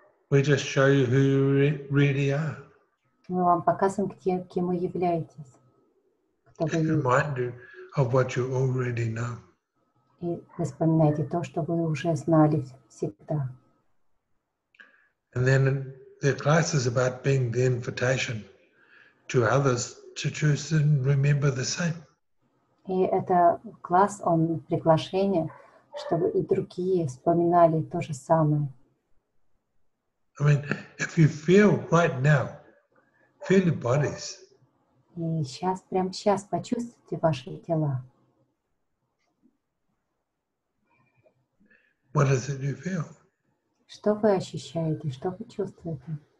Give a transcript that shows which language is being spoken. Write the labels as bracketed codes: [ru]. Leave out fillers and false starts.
[en] We just show you who you really are. [ru] Мы вам показываем, кем вы являетесь. Кто вы есть. [en] Remind you of what you already know. [ru] И вы вспоминаете то, что вы уже знали всегда. [en] And then the class is about being the invitation to others to choose and remember the same. [ru] И это класс, он приглашение, чтобы и другие вспоминали то же самое. [en] I mean, if you feel right now, feel your bodies. [ru] И прямо сейчас почувствуйте ваши тела. [en] What is it you feel? [ru] Что вы ощущаете, что вы чувствуете?